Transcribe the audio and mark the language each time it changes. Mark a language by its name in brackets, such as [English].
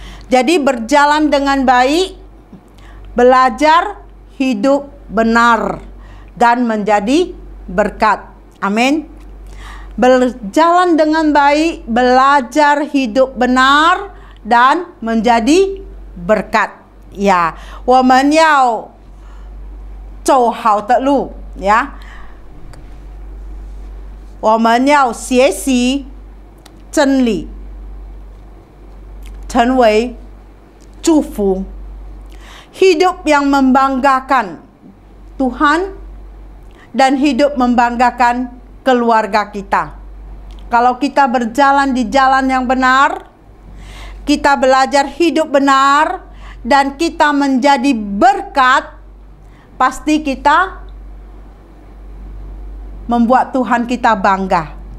[Indonesian] Jadi berjalan dengan baik, belajar hidup benar dan menjadi berkat. Amin. Berjalan dengan baik, belajar hidup benar dan menjadi berkat. [Chinese] Ya, 我们要走好的路 ya. 我们要学习真理，成为祝福, [Indonesian] hidup yang membanggakan Tuhan, dan hidup membanggakan keluarga kita. Kalau kita berjalan di jalan yang benar, kita belajar hidup benar, dan kita menjadi berkat, pasti kita membuat Tuhan kita bangga.